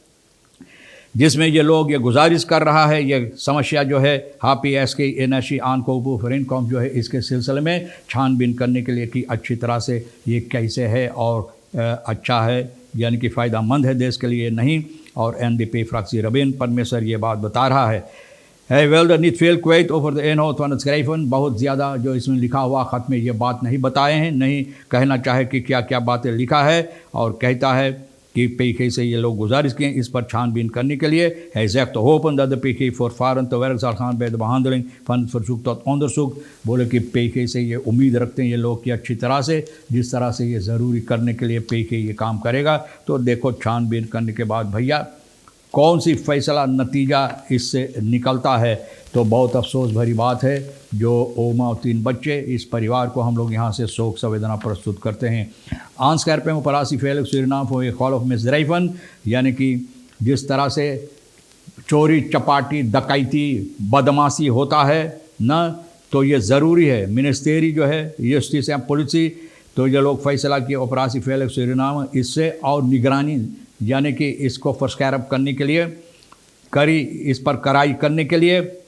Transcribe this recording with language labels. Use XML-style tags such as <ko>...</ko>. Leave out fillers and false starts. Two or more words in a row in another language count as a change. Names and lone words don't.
<hns>जिसमें ये लोग ये गुजारिश कर रहा है, ये समस्या जो है PSK एनएससी आनकोबू फ्रेंकॉम जो है इसके सिलसिले में छानबीन करने के लिए कि अच्छी तरह से ये कैसे है और अच्छा है यानी कि फ़ायदेमंद है देश के लिए नहीं। और NDP-fractie Rabin परमेश्वर ये बात बता रहा है।</hns> <nl>Hij wilde niet veel kwijt over de inhoud van het schrijven।</nl> <hns>बहुत ज़्यादा जो इसमें लिखा हुआ ख़त में ये बात नहीं बताए हैं, नहीं कहना चाहे कि क्या क्या बातें लिखा है। और कहता है कि PG से ये लोग गुजारिश किए इस पर छानबीन करने के लिए।</hns> <nl>Hij zegt te hopen dat de PG voortvarend te werk zal gaan bij de behandeling van het verzoek tot onderzoek।</nl> <hns>बोले कि PG से ये उम्मीद रखते हैं ये लोग कि अच्छी तरह से जिस तरह से ये ज़रूरी करने के लिए PG ये काम करेगा। तो देखो छानबीन करने के बाद भैया कौन सी फ़ैसला नतीजा इससे निकलता है। तो बहुत अफसोस भरी बात है जो ओमा और 3 बच्चे, इस परिवार को हम लोग यहाँ से शोक संवेदना प्रस्तुत करते हैं।</hns> <nl>Aanscherping op operatie Veilig Suriname voor je golf misdrijven,</nl> <hns>यानी कि जिस तरह से चोरी चपाटी डकैती बदमाशी होता है ना, तो ये ज़रूरी है मिनिस्ट्री जो है जस्टिस एंड पुलिस, तो ये लोग फैसला किए ऑपरेशन Veilig Suriname इससे और निगरानी यानी कि इसको फर्स्कैरअप करने के लिए करी, इस पर कराई करने के लिए</hns>